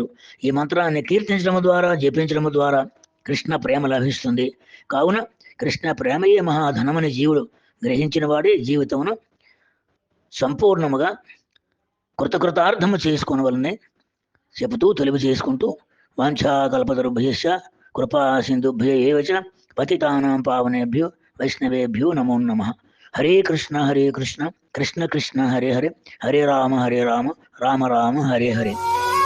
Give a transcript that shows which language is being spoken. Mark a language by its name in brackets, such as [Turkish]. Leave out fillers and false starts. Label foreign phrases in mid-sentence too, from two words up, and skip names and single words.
[Telugu] ఈ మంత్రాన్ని కీర్తించడం ద్వారా జపించడం ద్వారా కృష్ణ ప్రేమ లభిస్తుంది. కావున కృష్ణ ప్రేమయే మహాధనమని జీవుడు గ్రహించిన వాడే జీవితమును సంపూర్ణముగా కృతకృతార్థము చేసుకున్న వలనే చెబుతూ తెలుగు చేసుకుంటూ [Sanskrit] వాంఛాకల్పతరుభ్యశ్చ కృపా సింధుభ్య ఏవ చ పతితానాం పావనేభ్యో వైష్ణవేభ్యో నమో నమః. హరే కృష్ణ కృష్ణ కృష్ణ హరే హరే, హరే రామ రామ రామ హరే హరే.